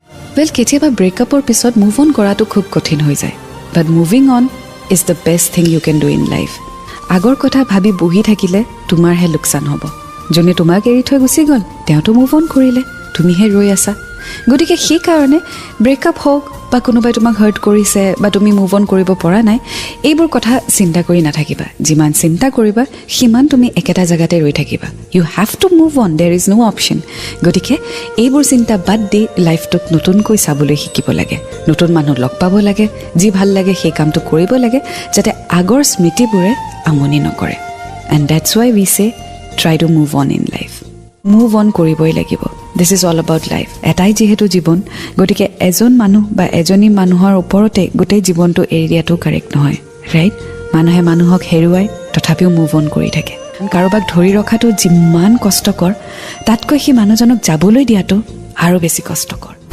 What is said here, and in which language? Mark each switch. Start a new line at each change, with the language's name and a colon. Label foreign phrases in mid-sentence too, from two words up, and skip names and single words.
Assamese: ৱেল কেতিয়াবা ব্ৰেকআপৰ পিছত
English: move on
Assamese: কৰাটো খুব কঠিন হৈ যায়
English: but moving on is the best thing you can do in life
Assamese: আগৰ কথা ভাবি বহি থাকিলে তোমাৰহে লোকচান হ'ব যোনে তোমাক এৰি থৈ গুচি গ'ল তেওঁতো
English: move on
Assamese: কৰিলে তুমিহে ৰৈ আছা গতিকে সেইকাৰণে ব্ৰেকআপ হওক বা কোনোবাই তোমাক হাৰ্ট কৰিছে বা তুমি
English: move on
Assamese: কৰিব পৰা নাই এইবোৰ কথা চিন্তা কৰি নাথাকিবা যিমান চিন্তা কৰিবা সিমান তুমি একেটা জেগাতে ৰৈ থাকিবা
English: you have to move on there is no option
Assamese: গতিকে এইবোৰ চিন্তা বাদ দি লাইফটোক নতুনকৈ চাবলৈ শিকিব লাগে নতুন মানুহ লগ পাব লাগে যি ভাল লাগে সেই কামটো কৰিব লাগে যাতে আগৰ স্মৃতিবোৰে আমনি নকৰে
English: and that's why we say try to move on in life move on
Assamese: কৰিবই লাগিব
English: this is all about life
Assamese: এটাই যিহেতু জীৱন গতিকে এজন মানুহ বা এজনী মানুহৰ ওপৰতে গোটেই জীৱনটো এৰি দিয়াটো কাৰেক্ট নহয় ৰাইট মানুহে মানুহক হেৰুৱাই তথাপিও মুভ অন কৰি থাকে কাৰোবাক ধৰি ৰখাটো যিমান কষ্টকৰ তাতকৈ সেই মানুহজনক যাবলৈ দিয়াটো আৰু বেছি কষ্টকৰ